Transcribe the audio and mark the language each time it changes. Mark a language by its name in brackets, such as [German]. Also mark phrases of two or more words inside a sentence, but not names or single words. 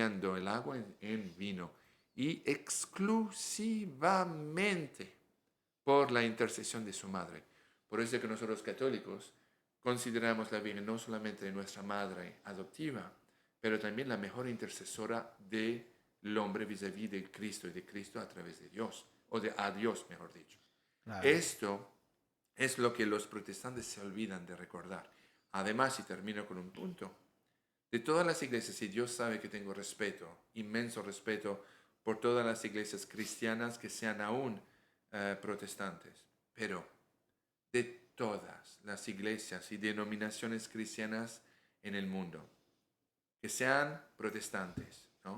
[Spanish] cambiando el agua en vino y exclusivamente por la intercesión de su madre. Por eso es que nosotros católicos consideramos la Virgen no solamente nuestra madre adoptiva, pero también la mejor intercesora del hombre vis-à-vis de Cristo y de Cristo a través de Dios, o de a Dios, mejor dicho. Claro. Esto es lo que los protestantes se olvidan de recordar. Además, y termino con un punto, de todas las iglesias, y Dios sabe que tengo respeto, inmenso respeto por todas las iglesias cristianas que sean aún protestantes, pero de todas las iglesias y denominaciones cristianas en el mundo, que sean protestantes, ¿no?